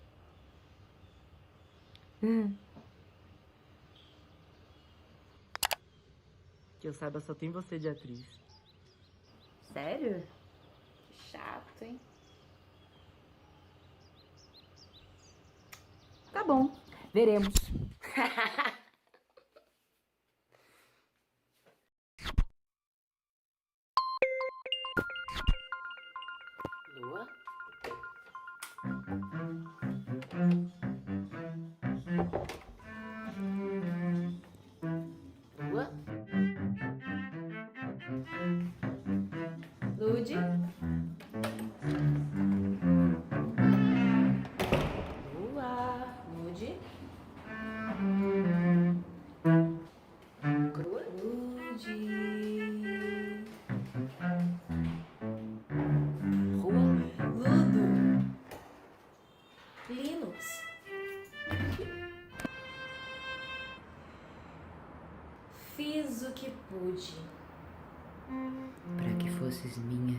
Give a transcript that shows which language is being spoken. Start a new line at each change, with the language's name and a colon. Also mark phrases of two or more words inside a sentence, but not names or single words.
Portuguese: Que eu saiba, só tem você de atriz. Sério? Que chato, hein? Tá bom. Veremos. Lua? Lua? Ludi? Lua? Ludi? Crua? Ludi? Rua? Ludo? Linux? Fiz o que pude Para que fosses minha,